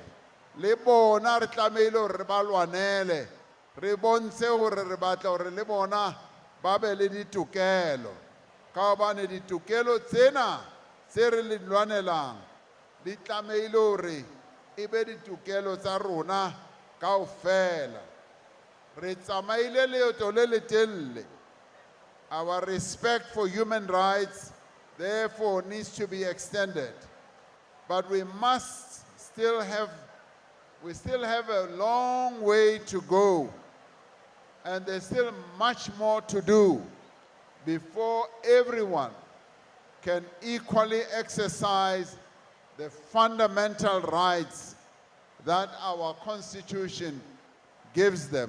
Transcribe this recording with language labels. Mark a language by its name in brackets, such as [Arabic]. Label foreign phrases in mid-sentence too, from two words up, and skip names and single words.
[Southern Sotho] Le bona re tlameile hore re ba lwanele, re bontshe hore re batla hore le bona ba be le ditokelo. Ka hobane ditokelo tsena tse re le lwanelang di tlameile hore e be ditokelo tsa rona kaofela. Re tsamaile leeto le letelle. [English] Our respect for human rights therefore needs to be extended. But we must still have we still have a long way to go, and there's still much more to do before everyone can equally exercise the fundamental rights that our Constitution gives them.